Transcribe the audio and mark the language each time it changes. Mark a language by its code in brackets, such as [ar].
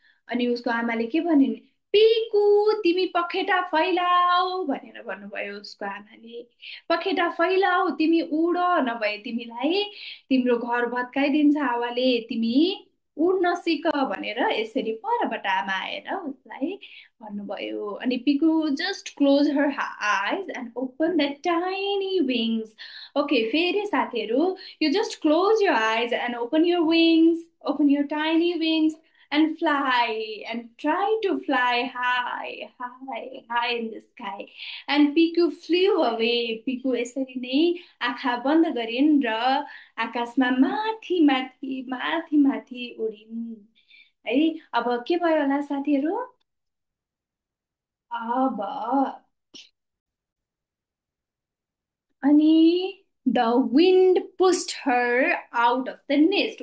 [ne] अनि उसको आमाले के भनिन्, पिकु तिमी पखेटा फैलाऊ भनेर भन्नुभयो उसको आमाले। पखेटा फैलाऊ, तिमी उड, नभए तिमीलाई तिम्रो घर भत्काइदिन्छ हावाले, तिमी उड्न सिक भनेर यसरी परबाट आमा आएर उसलाई भन्नुभयो। [en] अनि Piku just close her eyes and open the tiny wings. Okay फेरि साथीहरू, you just close your eyes and open your tiny wings and fly and try to fly high, high, high in the sky. And Piku flew away. [ne] Piku यसरी नै आँखा बन्द गरिन् र आकाशमा माथि माथि माथि माथि उडिन् है। [en] अब के भयो होला साथीहरू, अब अनि the wind pushed her out of the nest.